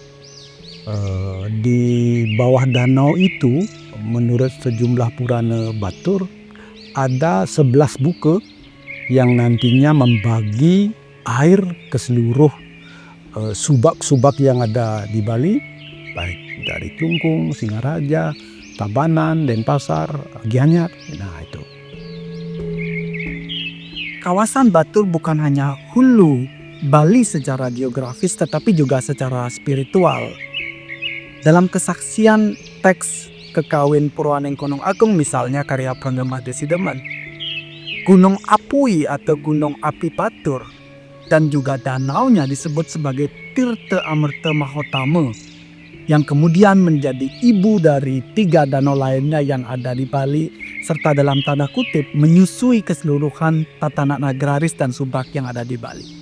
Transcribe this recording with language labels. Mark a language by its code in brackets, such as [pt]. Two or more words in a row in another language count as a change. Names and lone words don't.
[id] Di bawah danau itu, menurut sejumlah Purana Batur, ada 11 buka yang nantinya membagi air ke seluruh subak-subak yang ada di Bali, baik dari Klungkung, Singaraja, Tabanan, Denpasar, Gianyar. Nah itu. Kawasan Batur bukan hanya hulu Bali secara geografis tetapi juga secara spiritual. Dalam kesaksian teks Kekawin Purwaneng Gunung Agung misalnya karya Pranggama Desideman, Gunung Apui atau Gunung Api Batur dan juga danaunya disebut sebagai Tirta Amerta Mahotama yang kemudian menjadi ibu dari 3 danau lainnya yang ada di Bali serta dalam tanda kutip menyusui keseluruhan tatanan agraris dan subak yang ada di Bali.